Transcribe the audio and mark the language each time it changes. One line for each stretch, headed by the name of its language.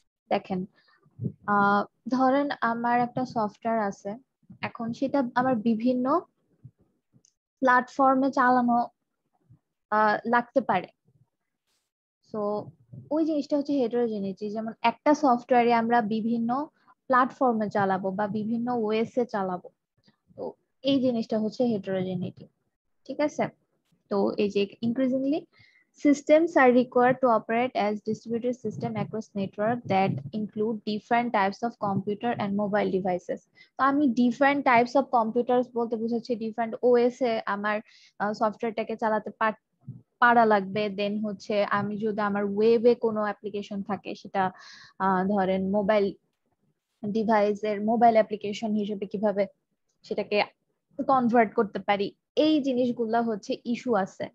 Bangla: দেখেন, ধরেন আমার একটা সফটওয়্যার আছে, এখন সেটা আমার বিভিন্ন প্ল্যাটফর্মে চালানো লাগতে পারে। সো ওই জিনিসটা হচ্ছে হেটেরোজেনিটি, যেমন একটা সফটওয়্যারে আমরা বিভিন্ন প্ল্যাটফর্মে চালাবো বা বিভিন্ন ওএস এ চালাবো, তো এই জিনিসটা হচ্ছে হেটেরোজেনিটি।
English: ঠিক আছে, তো এই যে increasingly systems are required to operate as distributed system across network that include different types of computer and mobile devices.
Bangla: তো আমি different types of computers বলতে বুঝাচ্ছি different OS এ আমার সফটওয়্যারটাকে চালাতে পারা লাগবে। দেন হচ্ছে আমি যদি আমার ওয়েবে কোনো অ্যাপ্লিকেশন থাকে সেটা ধরেন মোবাইল ডিভাইসের মোবাইল অ্যাপ্লিকেশন হিসেবে কিভাবে সেটাকে কনভার্ট করতে পারি, এই জিনিসগুলা হচ্ছে ইস্যু আছে।